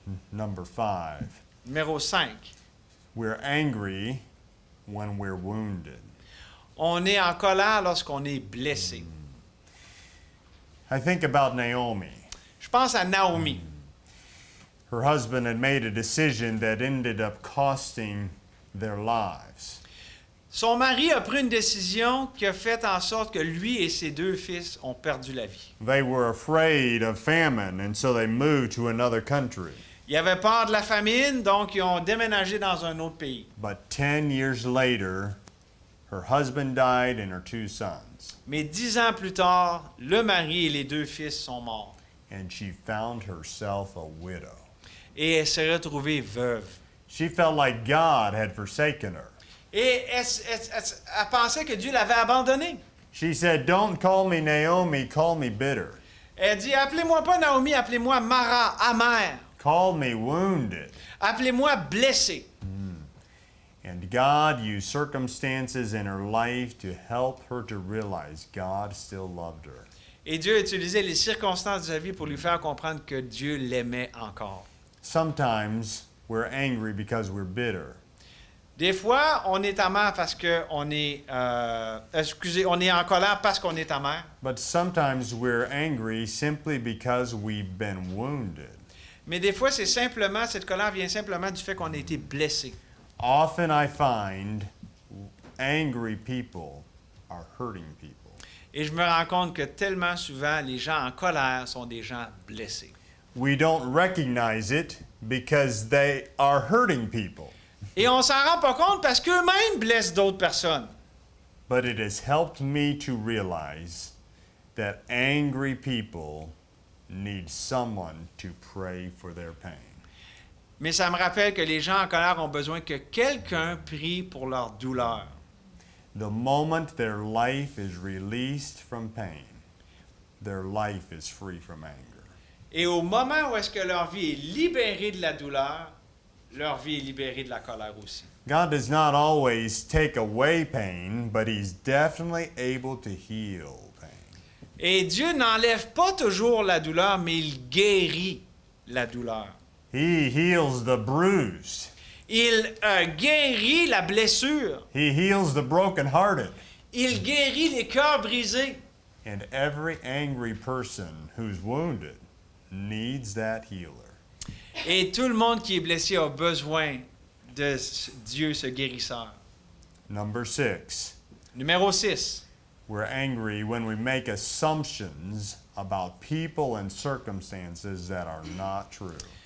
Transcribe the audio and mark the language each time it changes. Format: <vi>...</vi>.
<en>Number 5,</en> <fr>Numéro 5.</fr> <en>we're angry when we're wounded.</en> <fr>On est en colère lorsqu'on est blessé.</fr> <en>I think about Naomi.</en> <fr>Je pense à Naomi.</fr> <en>Her husband had made a decision that ended up costing their lives.</en> <fr>Son mari a pris une décision qui a fait en sorte que lui et ses 2 fils ont perdu la vie.</fr> <en>They were afraid of famine, and so they moved to another country.</en> <fr>Ils avaient peur de la famine, donc ils ont déménagé dans un autre pays.</fr> <en>But 10 years later, her husband died and her 2 sons.</en> <fr>Mais 10 ans plus tard, le mari et les 2 fils sont morts.</fr> <en>And she found herself a widow.</en> <fr>Et elle s'est retrouvée veuve.</fr> <en>She felt like God had forsaken her.</en> <fr>Et elle pensait que Dieu l'avait abandonnée.</fr> <en>She said, "Don't call me Naomi, call me bitter.</en> <fr>Elle dit, appelez-moi pas Naomi, appelez-moi Mara, amère.</fr> <en>Call me wounded."</en> <fr>Appelez-moi blessée.</fr> <en>And God used circumstances in her life to help her to realize God still loved her.</en> <fr>Et Dieu utilisait les circonstances de sa vie pour lui faire comprendre que Dieu l'aimait encore.</fr> <en>Sometimes we're angry because we're bitter.</en> <fr>Des fois, on est amer parce qu'on est... on est en colère parce qu'on est amer.</fr> <en>But sometimes we're angry simply because we've been wounded.</en> <fr>Mais des fois, cette colère vient simplement du fait qu'on a été blessé.</fr> <en>Often I find angry people are hurting people.</en> <fr>Et je me rends compte que tellement souvent, les gens en colère sont des gens blessés.</fr> <en>We don't recognize it because they are hurting people.</en> <fr>Et on s'en rend pas compte parce qu'eux-mêmes blessent d'autres personnes.</fr> <en>But it has helped me to realize that angry people need someone to pray for their pain.</en> <fr>Mais ça me rappelle que les gens en colère ont besoin que quelqu'un prie pour leur douleur.</fr> <en>The moment their life is released from pain, their life is free from anger.</en> <fr>Et au moment où est-ce que leur vie est libérée de la douleur, leur vie est libérée de la colère aussi.</fr> <en>God does not always take away pain, but He's definitely able to heal pain.</en> <fr>Et Dieu n'enlève pas toujours la douleur, mais il guérit la douleur.</fr> <en>He heals the bruised.</en> <fr>Il guérit la blessure.</fr> <en>He heals the brokenhearted.</en> <fr>Il guérit les cœurs brisés.</fr> <en>And every angry person who's wounded needs that healer.</en> <fr>Et tout le monde qui est blessé a besoin de Dieu, ce guérisseur.</fr> <en>Number 6,</en> <fr>Numéro 6.</fr> <en>we're angry when we make assumptions about people and circumstances that are not true.</en>